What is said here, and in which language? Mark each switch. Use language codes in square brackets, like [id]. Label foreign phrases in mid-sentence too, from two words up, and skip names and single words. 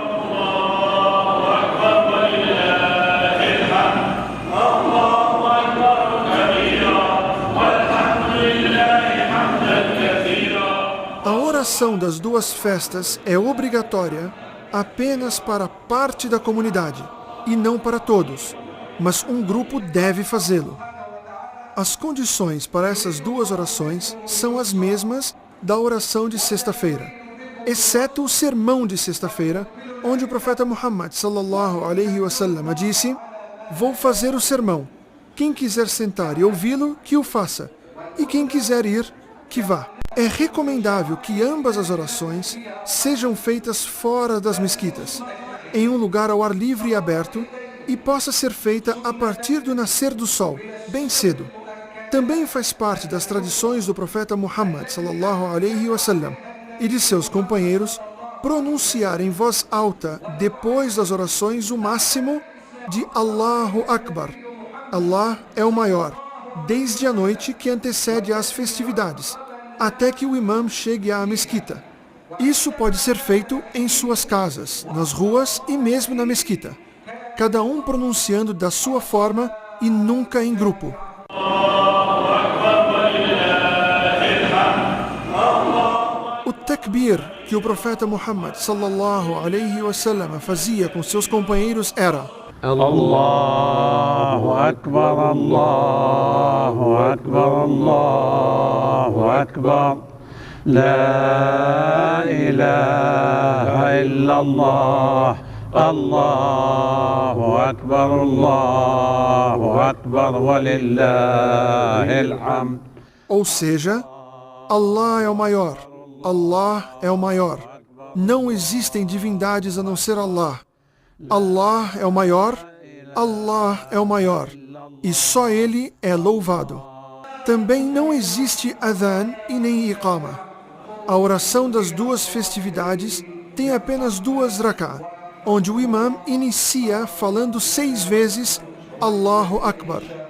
[pt] A oração das 2 festas é obrigatória apenas para parte da comunidade e não para todos, mas um grupo deve fazê-lo. As condições para essas 2 orações são as mesmas da oração de sexta-feira, exceto o sermão de sexta-feira, onde o profeta Muhammad [ar] صلى الله عليه وسلم [pt] disse: vou fazer o sermão. Quem quiser sentar e ouvi-lo, que o faça, e quem quiser ir, que vá. É recomendável que ambas as orações sejam feitas fora das mesquitas, em um lugar ao ar livre e aberto, e possa ser feita a partir do nascer do sol, bem cedo. Também faz parte das tradições do profeta Muhammad [ar] صلى الله عليه وسلم [pt] e de seus companheiros pronunciar em voz alta depois das orações o máximo de [ar] الله أكبر. [pt] Allah é o maior, desde a noite que antecede às festividades, até que o imã chegue à mesquita. Isso pode ser feito em suas casas, nas ruas e mesmo na mesquita, cada um pronunciando da sua forma e nunca em grupo. O takbir que o profeta Muhammad [ar] صلى الله عليه وسلم [pt] fazia com seus companheiros era: [ar] الله أكبر، الله أكبر، الله أكبر، لا إله إلا الله، الله أكبر، ولله الحمد. [pt] Ou seja, Allah é o maior, Allah é o maior. Não existem divindades a não ser Allah. Allah é o maior, Allah é o maior, e só Ele é louvado. Também não existe adhan e nem iqama. A oração das 2 festividades tem apenas 2 rak'ah, onde o imã inicia falando 6 vezes [ar] الله أكبر.